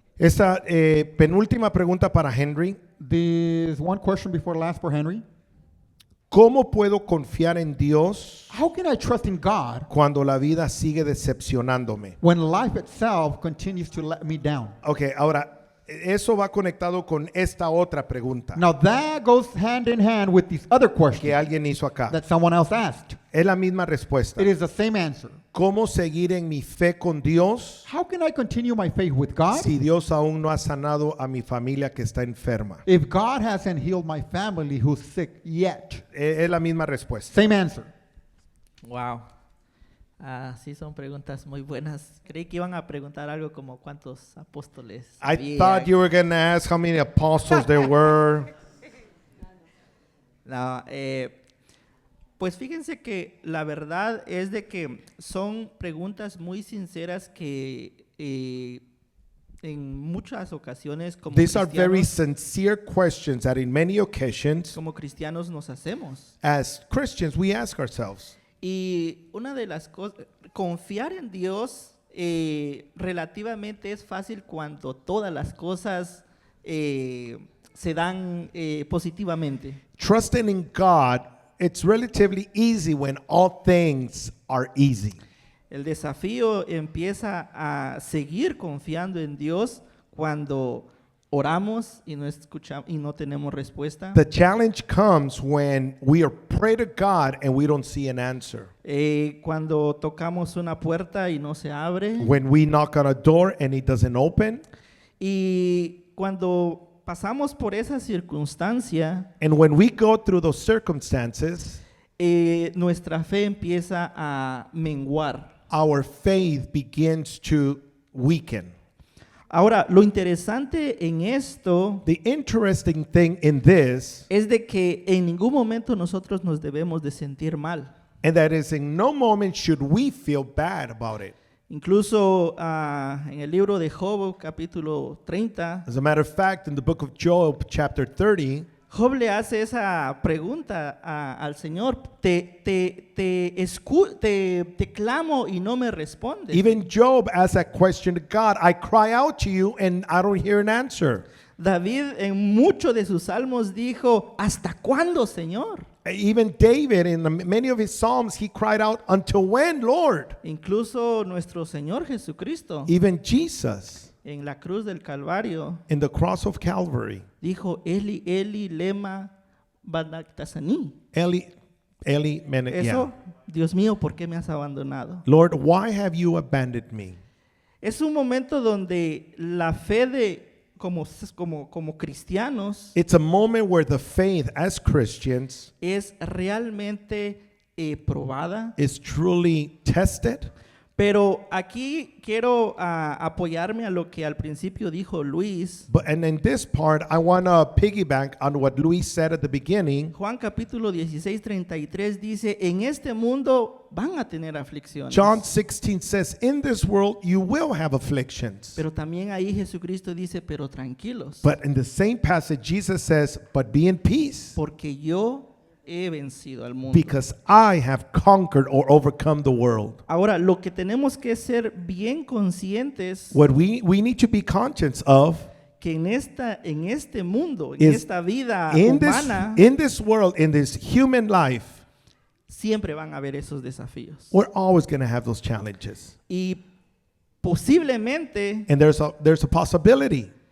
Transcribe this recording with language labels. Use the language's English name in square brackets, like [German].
[Spanish] Esta penúltima pregunta para Henry. [English] There's one question before last for Henry. [Spanish] ¿Cómo puedo confiar en Dios [English] How can I trust in God [Spanish] cuando la vida sigue decepcionándome? [English] when life itself continues to let me down? [Spanish] Ok, ahora, eso va conectado con esta otra pregunta [English] Now that goes hand in hand with this other [Spanish] que [English] question [Spanish] alguien hizo acá. [English] that someone else asked. [Spanish] Es la misma respuesta. [English] It is the same answer. [Spanish] ¿Cómo seguir en mi fe con Dios [English] How can I continue my faith with God [Spanish] si Dios aún no ha sanado a mi familia que está enferma? [English] if God hasn't healed my family who's sick yet? [Spanish] Es la misma respuesta. [English] Same answer. Wow. [Spanish] Sí, son preguntas muy buenas. Creí que iban a preguntar algo como cuántos apóstoles [English] I thought you were going to ask how many apostles there were. [Spanish] No, pues fíjense que la verdad es de que son preguntas muy sinceras que en muchas ocasiones [English] These are very sincere questions that in many occasions, [Spanish] como cristianos nos hacemos. [English] as Christians, we ask ourselves. [Spanish] Y una de las cosas, confiar en Dios relativamente es fácil cuando todas las cosas se dan positivamente. [English] Trusting in God, it's relatively easy when all things are easy. [Spanish] El desafío empieza a seguir confiando en Dios cuando oramos y no escuchamos y no tenemos respuesta. [English] The challenge comes when we are pray to God and we don't see an answer. [Spanish] Cuando tocamos una puerta y no se abre. [English] When we knock on a door and it doesn't open. [Spanish] Y cuando pasamos por esa circunstancia, [English] And when we go through those circumstances, [Spanish] nuestra fe empieza a menguar. [English] our faith begins to weaken. [Spanish] Ahora, lo interesante en esto [English] The interesting thing in this, [Spanish] es de que en ningún momento nosotros nos debemos de sentir mal. [English] and that is in no moment should we feel bad about it. [Spanish] Incluso en el libro de Job, capítulo 30, [English] As a matter of fact, in the book of Job, chapter 30, [Spanish] Job le hace esa pregunta al Señor, te clamo y no me respondes. [English] even Job asked that question to God. I cry out to you and I don't hear an answer. [Spanish] David en muchos de sus salmos dijo, ¿hasta cuándo, Señor? [English] Even David, in many of his psalms, he cried out, until when, Lord? [Spanish] Incluso nuestro Señor Jesucristo [English] Even Jesus, [Spanish] en la cruz del Calvario [English] in the cross of Calvary, [Spanish] dijo, [Aramaic] Eli, Eli, lema sabachthani. Eli, [Spanish] Eso, Dios mío, ¿por qué me has abandonado? [English] Lord, why have you abandoned me? [Spanish] Es un momento donde la fe de como cristianos [English] It's a moment where the faith as Christians [Spanish] es realmente probada. [English] is truly tested. [Spanish] Pero aquí quiero apoyarme a lo que al principio dijo Luis. [English] And in this part, I want to piggyback on what Luis said at the beginning. [Spanish] Juan capítulo 16:33 dice, en este mundo van a tener aflicciones. [English] John 16 says, in this world you will have afflictions. [Spanish] Pero también ahí Jesucristo dice, pero tranquilos, [English] But in the same passage, Jesus says, but be in peace, [Spanish] porque yo he vencido al mundo. [English] because I have conquered or overcome the world. [Spanish] Ahora, lo que tenemos que ser bien conscientes [English] What we need to be conscious of [Spanish] que en este mundo, en [English] is [Spanish] esta vida [English] in [Spanish] humana, [English] this world, in this human life, [Spanish] siempre van a haber esos desafíos. [English] we're always going to have those challenges. [Spanish] Y posiblemente, [English] And there's a possibility.